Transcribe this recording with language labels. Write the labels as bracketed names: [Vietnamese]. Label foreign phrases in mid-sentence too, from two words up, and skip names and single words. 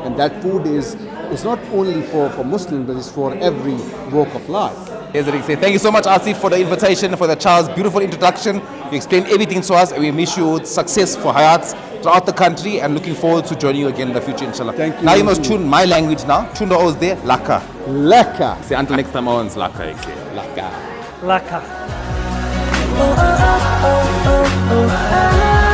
[English] And that food is not only for Muslims, but it's for every walk of life. Thank you so much, Asif, for the invitation, for the child's beautiful introduction. You explained everything to us, and we wish you success for Hyatt's throughout the country, and looking forward to joining you again in the future, inshallah. Thank you. Now you must tune my language now. Tune the O's there, Laka. Laka. Say until next time, Owens, Laka. Laka. Laka. oh, oh, oh, oh, oh, oh.